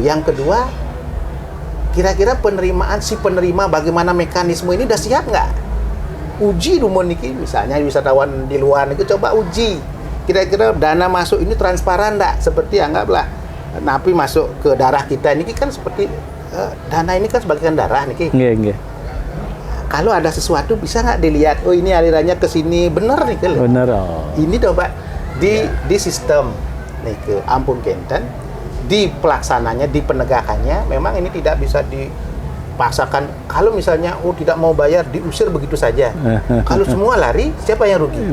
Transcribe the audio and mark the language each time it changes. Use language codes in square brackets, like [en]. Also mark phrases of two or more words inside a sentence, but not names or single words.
[id] Yang kedua, kira-kira si penerima bagaimana mekanisme ini udah siap nggak? Uji dulu niki, misalnya wisatawan di luar negeri coba uji. Kira-kira dana masuk ini transparan nggak? Seperti anggaplah napi masuk ke darah kita ini kan seperti dana ini kan sebagian darah niki. [ban] Nggih, nggih. [id] Kalau ada sesuatu bisa nggak dilihat? Oh ini alirannya ke sini, bener nih kan? Benar. Oh. Ini coba di sistem nih ke [ban] ampun Kenten, [id] di pelaksananya, di penegakannya memang ini tidak bisa dipaksakan. Kalau misalnya tidak mau bayar diusir begitu saja. Kalau semua lari, siapa yang rugi?